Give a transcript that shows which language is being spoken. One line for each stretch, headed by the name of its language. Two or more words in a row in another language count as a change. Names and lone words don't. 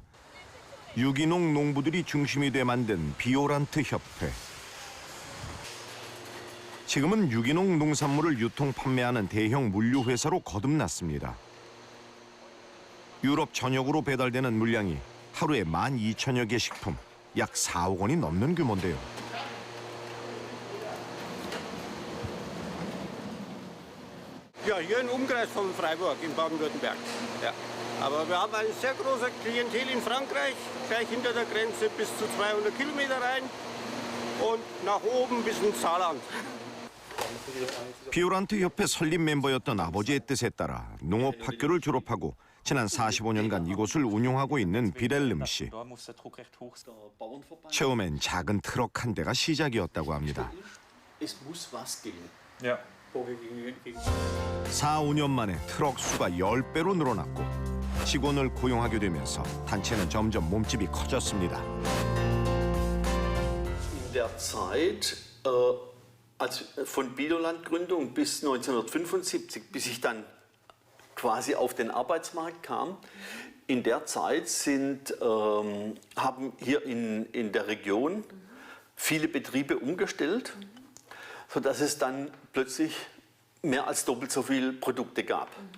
Korean: 유기농 농부들이 중심이 돼 만든 비오란트 협회. 지금은 유기농 농산물을 유통 판매하는 대형 물류회사로 거듭났습니다. 유럽 전역으로 배달되는 물량이 하루에 12,000여 개 식품, 약 4억 원이 넘는 규모인데요.
German: Ja, hier im Umkreis von Freiburg in Baden-Württemberg. Ja. Aber wir haben ein sehr großes Klientel in Frankreich, gleich hinter der Grenze bis zu 200 Kilometer rein und nach oben bis ins Saarland.
Korean: 비오란트 협회 설립 멤버였던 아버지의 뜻에 따라 농업학교를 졸업하고 지난 45년간 이곳을 운영하고 있는 비렐름 씨. 처음엔 작은 트럭 한 대가 시작이었다고 합니다. 4, 5년 만에 트럭 수가 10배로 늘어났고 직원을 고용하게 되면서 단체는 점점 몸집이 커졌습니다.
German: In der Zeit, also von Biolandgründung bis 1975, bis ich dann quasi auf den Arbeitsmarkt kam. In der Zeit haben hier in der Region viele Betriebe umgestellt, sodass es dann plötzlich mehr als doppelt so viele Produkte gab.